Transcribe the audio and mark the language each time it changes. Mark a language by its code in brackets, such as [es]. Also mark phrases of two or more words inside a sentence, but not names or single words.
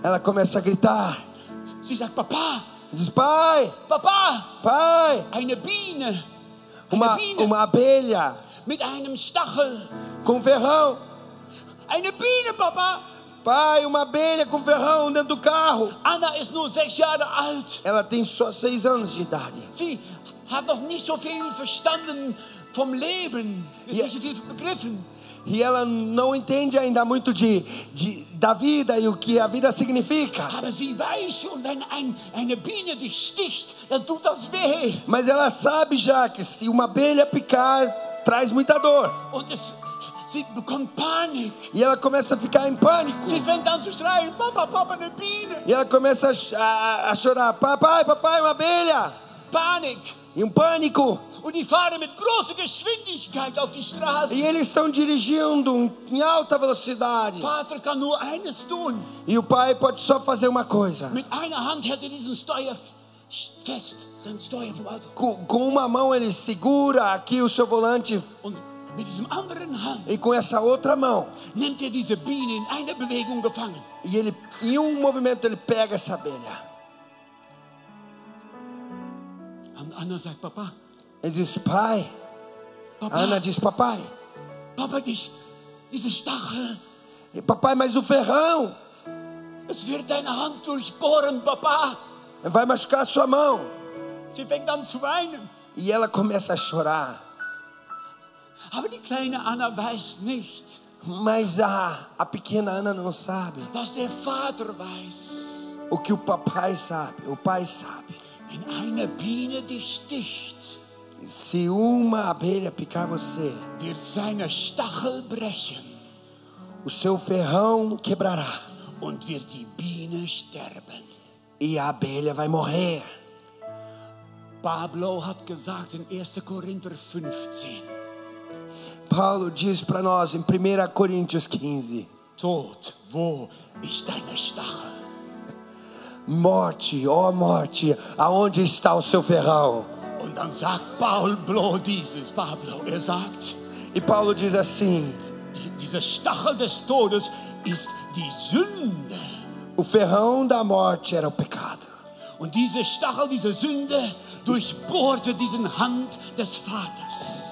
[pt] ela começa a gritar. [de] Sie sagt, Papa, [pt] Diz: pai, [de] Papa, [pt] pai, [de] eine Biene. [pt] uma abelha [de] Mit einem Stachel. [pt] com ferrão. [de] Eine Biene, Papa. [pt] Pai, uma abelha com ferrão dentro do carro. [de] Anna ist nur 6 Jahre alt. [pt] Ela tem só 6 anos de idade. [de] Sie hat noch nicht so viel verstanden vom Leben. Ja. Nicht so viel begriffen. [pt] E ela não entende ainda muito da vida e o que a vida significa. [de] Aber sie weiß schon, wenn eine Biene dich sticht, dann tut das weh. [pt] Mas ela sabe já que se uma abelha picar, traz muita dor. [de] Und sie bekommt Panik. [pt] E ela começa a ficar em pânico. [de] Sie fängt an zu schreien, Papa, Papa, eine Biene. [pt] E ela começa a chorar: papai, papai, uma abelha. [de] Panik. [pt] E um pânico. [de] Und die fahren mit großer Geschwindigkeit auf die Straße. [pt] E eles estão dirigindo em alta velocidade. [de] Vater kann nur eines tun. [pt] E o pai pode só fazer uma coisa. [de] Mit einer Hand hält er diesen Steuer fest, sein Steuer vom Auto. [pt] Com uma mão ele segura aqui o seu volante. [de] Und mit diesem anderen Hand [pt] E com essa outra mão, [de] nimmt er diese Biene in einer Bewegung gefangen. [pt] e ele, em um movimento, ele pega essa abelha. [de] Und Anna sagt, Papa, [pt] Ele diz: pai. [de] Papa, [pt] Ana diz: papai. [de] Papa, diese Stachel, [pt] E, papai, mas o ferrão [de] es wird deine Hand durchbohren, Papa. [pt] vai machucar a sua mão. [de] Sie fängt an zu weinen. [pt] E ela começa a chorar. [de] Aber die kleine Anna weiß nicht, [pt] Mas a pequena Ana não sabe [de] was der Vater weiß. [pt] o que o papai sabe. O pai sabe. [de] Wenn eine Biene dich sticht, [pt] Se uma abelha picar você, [de] wird seine Stachel brechen [pt] o seu ferrão quebrará. [de] und wird die Biene sterben. [pt] E a abelha vai morrer. [de] Pablo hat gesagt in 1. Korinther 15, [pt] Paulo diz para nós em 1 Coríntios 15: [de] Tod, wo ist deine Stachel? [pt] morte, ó morte, aonde está o seu ferrão? [de] Und dann sagt Pablo, er sagt, [pt] E Paulo diz assim: [de] dieser Stachel des Todes ist die Sünde. [pt] o ferrão da morte era o pecado. [de] Und diese Stachel, diese Sünde, durchbohrte diesen Hand des Vaters.